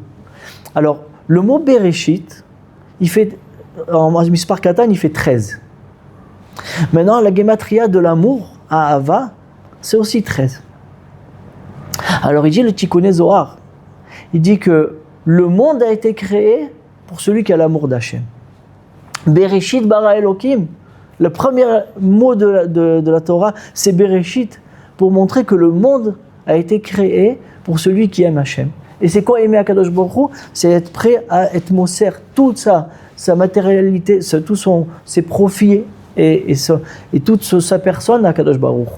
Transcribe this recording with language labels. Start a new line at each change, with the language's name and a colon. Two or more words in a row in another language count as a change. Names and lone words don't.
French: Alors, le mot Bereshit, en
Hebrew: מספר קטן,
French: il fait 13. Maintenant, la gématria de l'amour, à Ahava, c'est aussi 13. Alors, il dit le Tikkuné Zohar, il dit que le monde a été créé pour celui qui a l'amour d'Hachem.
Hebrew: בראשית ברא אלקים.
French: Le premier mot de la Torah, c'est Bereshit, pour montrer que le monde a été créé pour celui qui aime Hachem. Et c'est quoi aimer
Hebrew: הקדוש ברוך הוא?
French: C'est être prêt à être moser toute sa matérialité, tous ses profits et toute sa personne à
Hebrew: הקדוש ברוך הוא.